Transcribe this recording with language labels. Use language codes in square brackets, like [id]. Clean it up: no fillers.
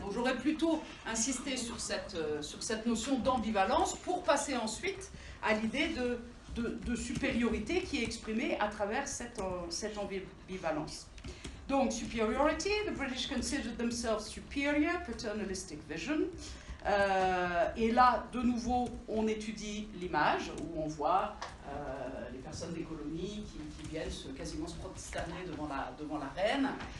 [fr] Donc j'aurais plutôt insisté sur cette notion d'ambivalence pour passer ensuite à l'idée de supériorité qui est exprimée à travers cette ambivalence. [en] Donc, superiority, the British considered themselves superior, paternalistic vision. [fr] Et là, de nouveau, on étudie l'image, où on voit les personnes des colonies qui viennent quasiment se prosterner devant la reine.